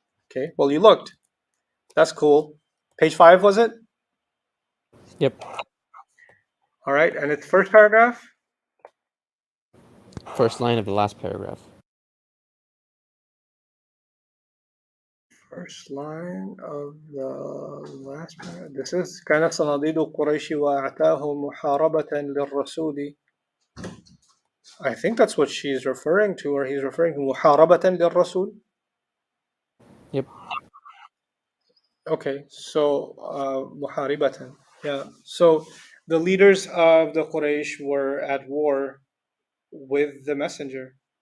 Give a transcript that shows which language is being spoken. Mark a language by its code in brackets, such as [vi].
[en] Okay, well, you looked. That's cool. Page 5, was it? Yep. All right, and it's first paragraph? First line of the last paragraph. First line of the last paragraph. This is [ar] كان صناديد قريش وأعتاهم محاربة للرسول. [en] I think that's what she's referring to, or he's referring to [ar] محاربة للرسول. [en] Yep. Okay, so muharibatan. Yeah. So the leaders of the Quraysh were at war with the messenger.